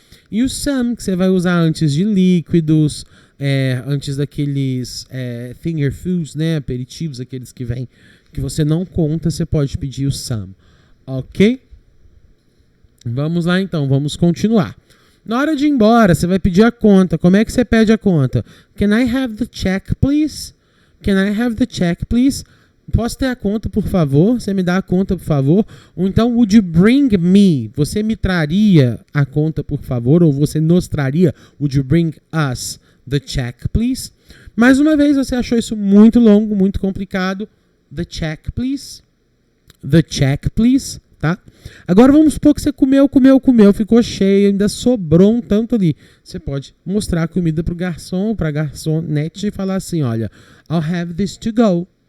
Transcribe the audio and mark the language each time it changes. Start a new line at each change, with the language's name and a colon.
Portuguese: E o some, que você vai usar antes de líquidos, antes daqueles finger foods, né, aperitivos, aqueles que vêm, que você não conta, você pode pedir o some, ok? Vamos lá então, vamos continuar. Na hora de ir embora, você vai pedir a conta. Como é que você pede a conta?
English: Can I have the check, please? Can I have the check, please?
Portuguese: Posso ter a conta, por favor? Você me dá a conta, por favor?
English: Ou então, would you bring me?
Portuguese: Você me traria a conta, por favor? Ou você nos traria?
English: Would you bring us the check, please?
Portuguese: Mais uma vez, você achou isso muito longo, muito complicado.
English: The check, please. The check, please.
Portuguese: Tá? Agora vamos supor que você comeu, ficou cheio, ainda sobrou um tanto ali. Você pode mostrar a comida pro garçom, pra garçonete e falar assim, olha,
English: I'll have this to go.